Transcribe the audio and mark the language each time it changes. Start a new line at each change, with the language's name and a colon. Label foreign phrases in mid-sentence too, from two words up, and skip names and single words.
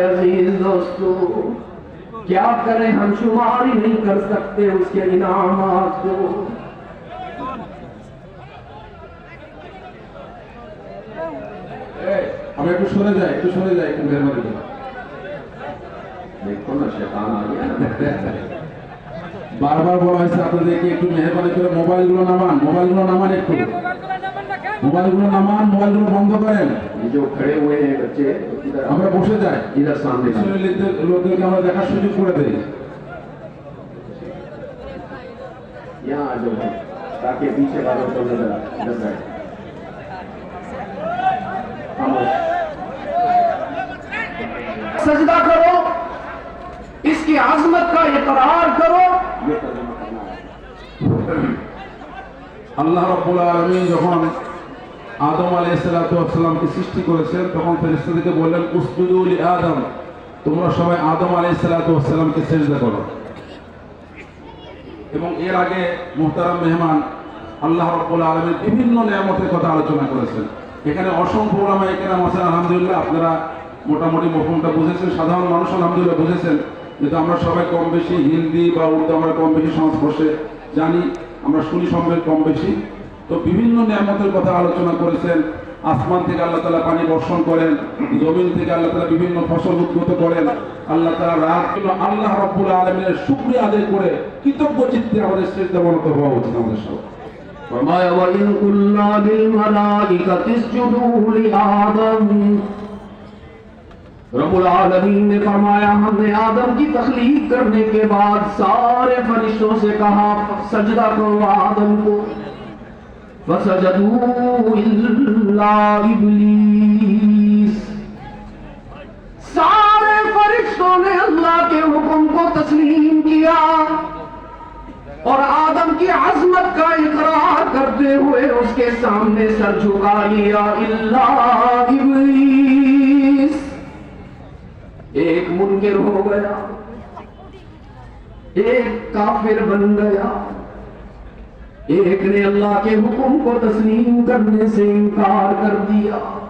Urdu: عزیز دوستو کیا کریں، ہم شمار ہی نہیں کر سکتے اس کے انعامات کو. ہمیں کچھ سنے جائے کہ مہربانی دیکھو نا شیطان آ گیا.
Bangla: বারবার বলা হয়েছে আপনাদেরকে একটু মেহরবানি করে মোবাইলগুলো নামান, একটু মোবাইলগুলো নামান, মোবাইলগুলো বন্ধ করেন.
Urdu: یہ جو کھڑے ہوئے ہیں بچے
Bangla: আমরা বসে যাই,
Urdu: ادھر سامنے
Bangla: লোকদেরকে আমরা দেখার সুযোগ করে দেই.
Urdu: یہاں آ جاؤ تاکہ پیچھے والوں کو نظر آئے. سجدہ کرو، اس کی عظمت کا اقرار کرو. یہ ترجمہ کرنا ہے.
Bangla: আল্লাহ রাব্বুল আলামিন যখন আদম আলাইহিস সালামকে সৃষ্টি করেছেন তখন ফেরেশতাদেরকে বললেন
Arabic: اسجدوا لآدم,
Bangla: তোমরা সবাই আদম আলাইহিস সালামকে সিজদা করো. এবং এর আগে মুহতারাম মেহমান আল্লাহ রাব্বুল আলামিন বিভিন্ন নিয়ামতের কথা আলোচনা করেছেন. এখানে অসংখ্য উলামায়ে কেরাম আছেন, আলহামদুলিল্লাহ আপনারা মোটামুটি মফহুমটা বুঝেছেন, সাধারণ মানুষ আলহামদুলিল্লাহ বুঝেছেন. কিন্তু আমরা সবাই কম বেশি হিন্দি বা উর্দু আমরা কম বেশি সংস্পর্শে জানি, আমরা শুনি সম্ভব কম বেশি. তো বিভিন্ন নিয়ামতের কথা আলোচনা করেছেন. আসমান থেকে আল্লাহ তাআলা পানি বর্ষণ করেন, জমিন থেকে আল্লাহ তাআলা বিভিন্ন ফসল উৎপন্ন করেন. আল্লাহ তাআলা রাতগুলো আল্লাহ রাব্বুল আলামিনের শুকরিয়া আদায় করে কৃতজ্ঞ চিত্তে আমাদের সিজদাবনত হওয়া উচিত আমাদের সবার.
Arabic: فرمایا وَإِذْ قُلْنَا لِلْمَلَائِكَةِ اسْجُدُوا لِآدَمَ.
Urdu: رب العالمین نے فرمایا ہم نے آدم کی تخلیق کرنے کے بعد سارے فرشتوں سے کہا سجدہ کرو آدم کو.
Arabic: فَسَجَدُوا إِلَّا إِبْلِيسَ.
Urdu: سارے فرشتوں نے اللہ کے حکم کو تسلیم کیا اور آدم کی عظمت کا اقرار کرتے ہوئے اس کے سامنے سر جھکا لیا.
Arabic: الا ابلیس
Urdu: ایک منکر ہو گیا، ایک کافر بن گیا، ایک نے اللہ کے حکم کو تسلیم کرنے سے انکار کر دیا.